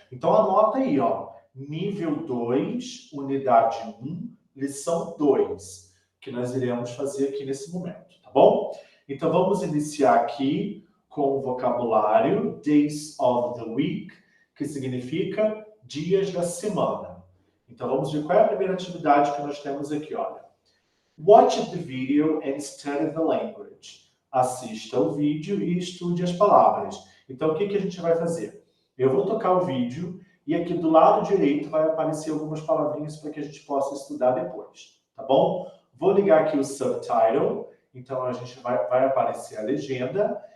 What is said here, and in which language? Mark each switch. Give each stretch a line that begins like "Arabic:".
Portuguese: Então anota aí, ó. Nível 2, unidade 1, lição 2, que nós iremos fazer aqui nesse momento, tá bom? Então vamos iniciar aqui com o vocabulário Days of the Week, que significa dias da semana. Então vamos ver qual é a primeira atividade que nós temos aqui, olha.
English: Watch the video and study the language.
Portuguese: Assista o vídeo e estude as palavras. Então o que a gente vai fazer? Eu vou tocar o vídeo e aqui do lado direito vai aparecer algumas palavrinhas para que a gente possa estudar depois, tá bom? Vou ligar aqui o subtitle, então a gente vai aparecer a legenda.